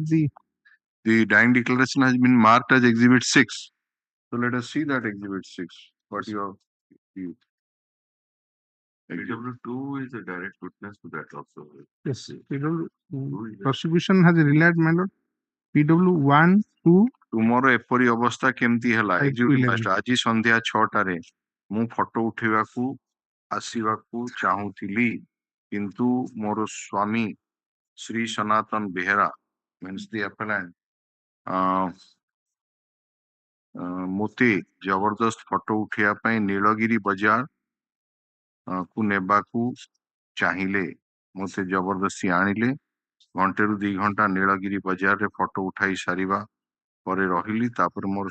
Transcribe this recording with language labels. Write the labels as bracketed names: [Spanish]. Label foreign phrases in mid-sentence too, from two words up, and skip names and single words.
[English] the dying declaration has been marked as Exhibit 6. So let us see that Exhibit 6. What you have viewed. PW2 is a direct witness to that also. Yes, prosecution has relied, my lord. PW 1, 2. [Odia] ତୁମର ଏପରି ଅବସ୍ଥା କେମିତି ହେଲା? [English] Executive Magistrate, [Odia] ଆଜି ସନ୍ଧ୍ୟା 6টাରେ ମୁଁ ଫଟୋ ଉଠେଇବାକୁ ଆସିବାକୁ ଚାହୁଁଥିଲି, କିନ୍ତୁ ମୋର ସ୍ୱାମୀ ଶ୍ରୀ ସନାତନ ବେହେରା [English] means the appellant [Odia] ମୋତେ ଜବରଦସ୍ତ ଫଟୋ ଉଠେଇବା ପାଇଁ ନୀଳଗିରି ବଜାର କୁ ନେବାକୁ ଚାହିଁଲେ, ମୋତେ ଜବରଦସ୍ତି ଆଣିଲେ, ଘଣ୍ଟେରୁ 2 ଘଣ୍ଟା ନୀଳଗିରି ବଜାରରେ ଫଟୋ ଉଠାଇ ସାରିବା ପରେ ରହିଲି, ତାପରେ ମୋର